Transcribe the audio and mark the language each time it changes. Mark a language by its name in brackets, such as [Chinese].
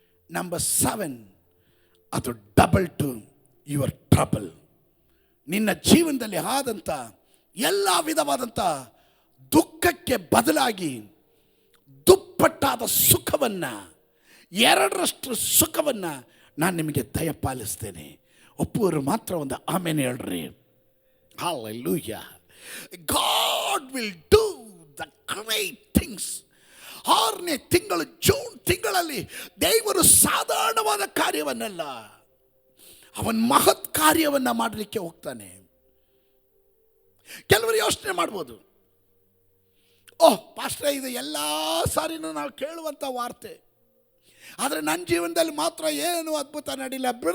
[Kannada] Number 7, ಅದು [English] double to your trouble, [Kannada] ನಿನ್ನ ಜೀವನದಲ್ಲಿ ಆದಂಥ ಎಲ್ಲ ವಿಧವಾದಂಥ ದುಃಖಕ್ಕೆ ಬದಲಾಗಿ ದುಪ್ಪಟ್ಟಾದ ಸುಖವನ್ನ, ಎರಡರಷ್ಟು ಸುಖವನ್ನ ನಾನು ನಿಮಗೆ ದಯಪಾಲಿಸ್ತೇನೆ. ಒಪ್ಪುವರು ಮಾತ್ರ ಒಂದು ಆಮೆನ್ ಹೇಳ್ರಿ. Hallelujah. [English] God will do the great things. [Kannada] 6ನೇ ತಿಂಗಳು ಜೂನ್ ತಿಂಗಳಲ್ಲಿ ದೇವರು ಸಾಧಾರಣವಾದ ಕಾರ್ಯವನ್ನಲ್ಲ, ಅವನ್ ಮಹತ್ ಕಾರ್ಯವನ್ನ ಮಾಡಲಿಕ್ಕೆ ಹೋಗ್ತಾನೆ. ಕೆಲವರು ಯೋಚನೆ ಮಾಡ್ಬೋದು, ಓಹ್ ಪಾಸ್ಟ್ರೇ, ಇದು ಎಲ್ಲ ಸಾರಿನೂ ನಾವು ಕೇಳುವಂಥ ವಾರ್ತೆ, ಆದರೆ ನನ್ನ ಜೀವನದಲ್ಲಿ ಮಾತ್ರ ಏನು ಅದ್ಭುತ ನಡೀಲ್ಲ.